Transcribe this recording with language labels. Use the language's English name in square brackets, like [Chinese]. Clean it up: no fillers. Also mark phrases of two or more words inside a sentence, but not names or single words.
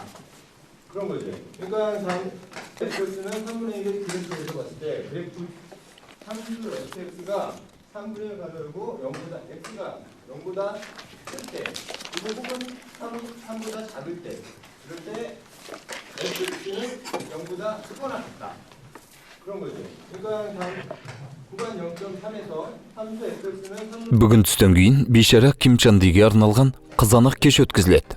[Korean] 그런 거죠. 그러니까 fx는 3분의 1을 그래프에서 봤을 때 그래프 3주 fx가 3분의 1 가늘고 0보다 x가 0보다 클 때, 그리고 혹은 3보다 작을 때, 그럴 때 fx는 0보다 크거나 같다. 그런 거죠. 그러니까 구간 0.3에서 함수 fx는 3 [Kazakh] Бүгін түстен кейін бейшара Ким Чан Диге арналған қызанақ кеш өткізіледі.